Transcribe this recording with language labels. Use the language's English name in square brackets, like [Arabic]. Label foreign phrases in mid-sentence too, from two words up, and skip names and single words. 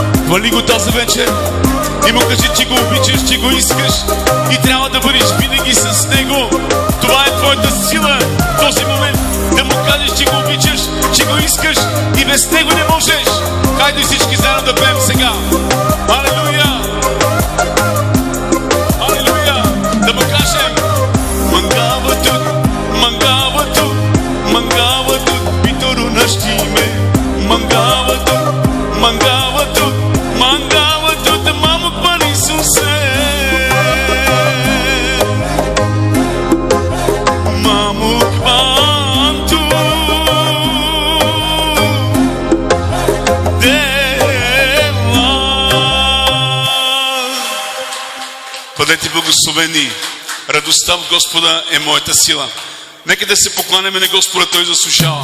[Bulgarian] Хвали го тази вечер и му кажи, че го обичаш, че го искаш и трябва да бъдеш винаги с него. Това е твоята сила в този момент. Да му кажеш, че го обичаш, че го искаш и без него не можеш. Хайде всички заедно да пеем сега. Алелуя! Алелуя! Да му кажем: [Romany] Мангаватут, мангаватут, мангаватут, питоро наштиме. Мангаватут, мангаватут, мангаватут, мамук бар Исусе. Мамук банту дева. [Bulgarian] Бъдете благословени. Радостта в Господа е моята сила. Нека да се покланяме на Господа, Той заслужава.